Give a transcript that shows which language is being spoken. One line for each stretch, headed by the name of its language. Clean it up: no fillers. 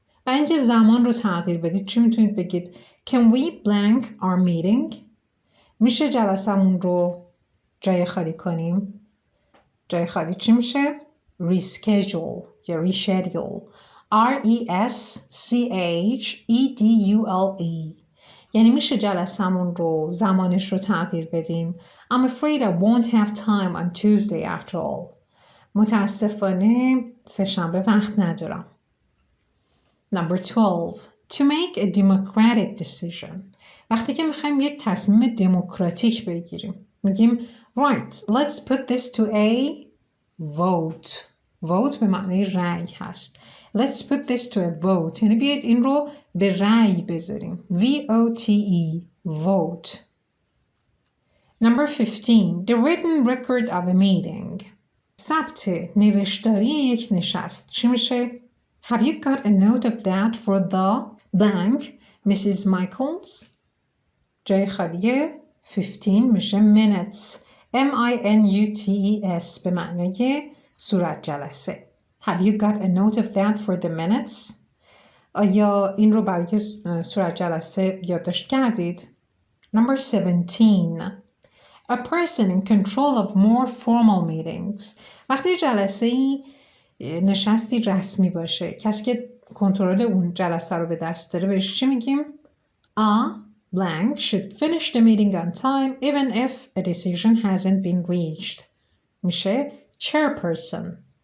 Persian: و اینکه زمان رو تغییر بدید چی میتونید بگید؟
English: Can we blank our meeting؟
Persian: میشه جلسمون رو جای خالی کنیم؟ جای خالی چی میشه؟ Reschedule یا reschedule.
English: RESCHEDULE.
Persian: یعنی میشه جلسمون رو زمانش رو تغییر بدیم.
English: I'm afraid I won't have time on Tuesday after all.
Persian: متاسفانه سه‌شنبه وقت ندارم.
English: Number 12. To make a democratic decision.
Persian: وقتی که میخوایم یک تصمیم دموکراتیک بگیریم میگیم
English: Right, let's put this to a vote.
Persian: Vote به معنی رأی هست.
English: Let's put this to a vote.
Persian: یعنی بیاید این رو به رأی بذاریم.
English: VOTE. Vote. Number 15. The written record of a meeting.
Persian: ثبت نوشتاری یک نشست. چی میشه؟
English: Have you got a note of that for the blank Mrs.
Persian: Michaels؟ جای خالیه 15 میشه minutes. MINUTES به معنی صورت جلسه. Have you got a note of that for the minutes؟ آیا این رو برای صورت جلسه یادداشت کردید؟ Number 17.
English: A person in control of more formal meetings.
Persian: وقتی جلسه‌ای نشستی رسمی باشه، کسی که کنترل اون جلسه رو به دست داره بهش چی میگیم؟
English: A blank should finish the meeting on time even if a decision hasn't been reached.
Persian: میشه chairperson.